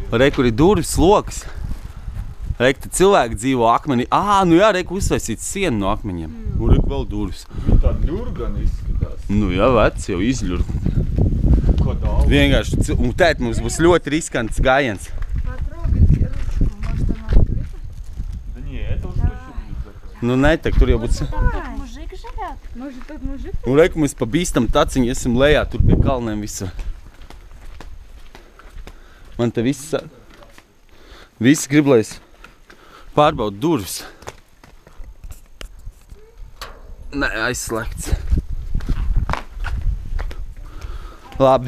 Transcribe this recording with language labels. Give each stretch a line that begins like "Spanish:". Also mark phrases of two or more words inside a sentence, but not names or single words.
Latvian: Re, kur ir durvis, loks. Re, te cilvēki dzīvo akmenī. Nu jā, re, uztaisīts sienu no akmeņiem. Un re, vēl durvis. Viņa tāda ļurgan izskatās. Nu jā, vec jau izļurga. Ko daudz? Vienkārši, un tēt mums būs ļoti riskants gājiens.
Russian: Потрогайте ручку, может она открыта? Да не, это уж точно будет закрыто.
Latvian: Nu ne, tak tur jau būs.
Russian: Там мужик живет. Может, тот мужик?
Latvian: Un re, ka mēs pa bīstam taciņu esam lejā, tur pie kalniem visur. Man te viss grib, lai es pārbaudu durvis. Nē, aizslēgts. Labi.